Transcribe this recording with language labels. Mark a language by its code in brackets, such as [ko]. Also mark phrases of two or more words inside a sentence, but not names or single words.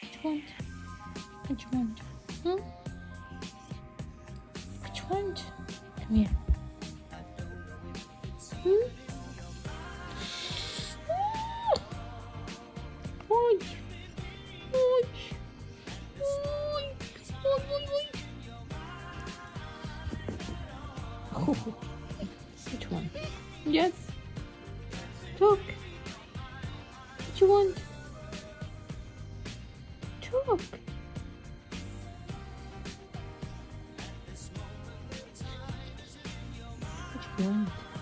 [en] want? What you want? Hmm? What you want? Come here. Hmm? Oy. Oy. Oy. Oy, oy, oy. Which one? Yes. Talk. What you want? Talk. What you want?